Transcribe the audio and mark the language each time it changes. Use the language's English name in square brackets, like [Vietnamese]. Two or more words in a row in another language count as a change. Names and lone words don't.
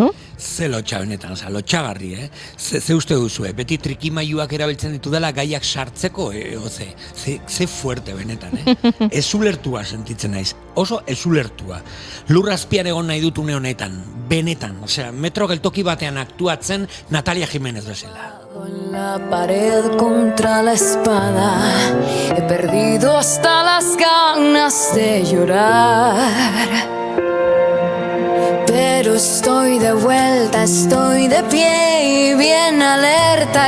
[Basque] Ze lotxa benetan, lotxagarri, Ze uste duzue, beti trikimailuak erabiltzen ditu dela gaiak sartzeko, ze fuerte benetan, Ezulertua sentitzen naiz, oso ezulertua. Lurrazpian egon nahi dut une honetan, benetan, metro geltoki batean aktuatzen Natalia Jiménez bezala. [Spanish] Con la pared contra la espada, he perdido hasta las ganas de llorar. Pero estoy de vuelta, estoy de pie y bien alerta.